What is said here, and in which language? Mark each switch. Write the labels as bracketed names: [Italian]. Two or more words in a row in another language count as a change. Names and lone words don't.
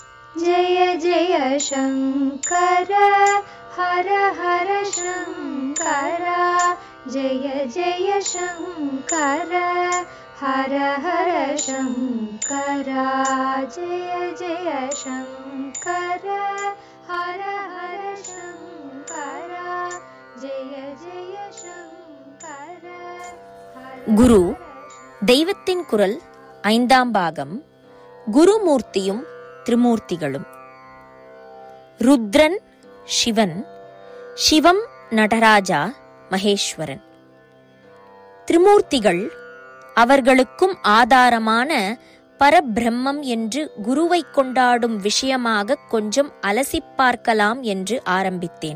[Sanskrit] जय जय शङ्कर हर हर शङ्कर जय जय शङ्कर हर हर शङ्कर जय जय शङ्कर हर हर शङ्कर जय जय शङ्कर. [Tamil] குரு தெய்வத்தின் குரல் 5ஆம் பாகம். குருமூர்த்தியும் திரிமூர்த்திகளும். ருத்ரன் சிவன், சிவம் நடராஜா மகேஸ்வரன். திரிமூர்த்திகள் அவர்களுக்கும் ஆதாரமான பரபிரம்மம் என்று குருவை கொண்டாடும் விஷயமாக கொஞ்சம் அலசிப் பார்க்கலாம் என்று ஆரம்பித்தேன்.